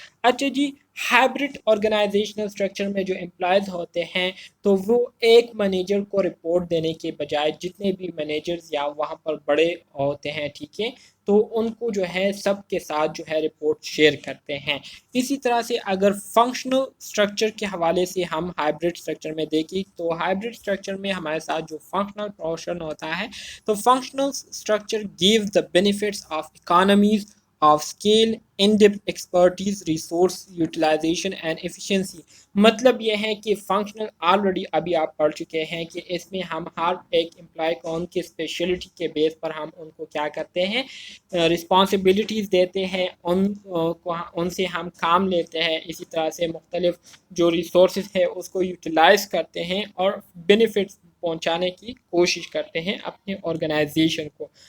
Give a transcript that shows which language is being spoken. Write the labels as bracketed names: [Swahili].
[Urdu] اچھا جی، hybrid organisational structure میں جو امپلائیز ہوتے ہیں تو وہ ایک مینیجر کو رپورٹ دینے کے بجائے جتنے بھی مینیجرز یا وہاں پر بڑے ہوتے ہیں، ٹھیک ہے، تو ان کو جو ہے سب کے ساتھ جو ہے رپورٹ شیئر کرتے ہیں. اسی طرح سے اگر [English] Functional structure کے حوالے سے ہم ہائبرڈ اسٹرکچر میں دیکھیں تو ہائبرڈ اسٹرکچر میں ہمارے ساتھ جو فنکشنل پورشن ہوتا ہے تو functional structure gives the benefits of economies of scale, in-depth expertise, resource utilization and efficiency. [Urdu] مطلب یہ ہے کہ فنکشنل آلریڈی ابھی آپ پڑھ چکے ہیں کہ اس میں ہم ہر ایک امپلائی کو ان کی اسپیشلٹی کے بیس پر ہم ان کو کیا کرتے ہیں، رسپانسبلٹیز دیتے ہیں، ان سے ہم کام لیتے ہیں، اسی طرح سے مختلف جو ریسورسز ہے اس کو یوٹیلائز کرتے ہیں اور بینیفٹس پہنچانے کی کوشش کرتے ہیں اپنے آرگنائزیشن کو.